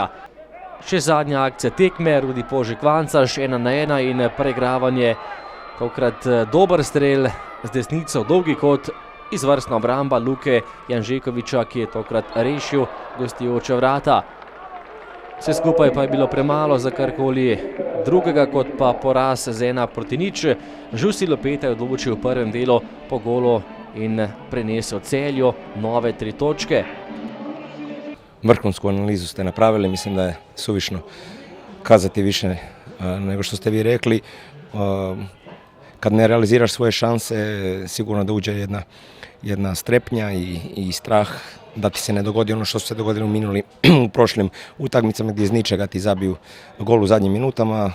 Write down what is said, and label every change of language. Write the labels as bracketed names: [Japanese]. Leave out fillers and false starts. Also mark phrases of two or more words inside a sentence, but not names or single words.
[Slovenian] Še zadnja akcija tekme, Rudi Požek Vancaš, 1:1 in preigravanje, tokrat dober strel z desnico, dolgi kot, izvrstna obramba Luke Janžekoviča, ki je tokrat rešil gostujoča vrata. Vse skupaj pa je bilo premalo za karkoli drugega kot pa poraz z 1:0. Žusi Lopeta je odločil v prvem delu po golu in prenesel Celju nove 3 točke. [Croatian] Vrhunsku analizu ste napravili, mislim da je suvišno kazati više nego što ste vi rekli. Kad ne realiziraš svoje šanse, sigurno da uđe jedna strepnja i strah da ti se ne dogodi ono što se dogodilo u prošlim utakmicama gdje iz ničega ti zabiju gol u zadnjim minutama.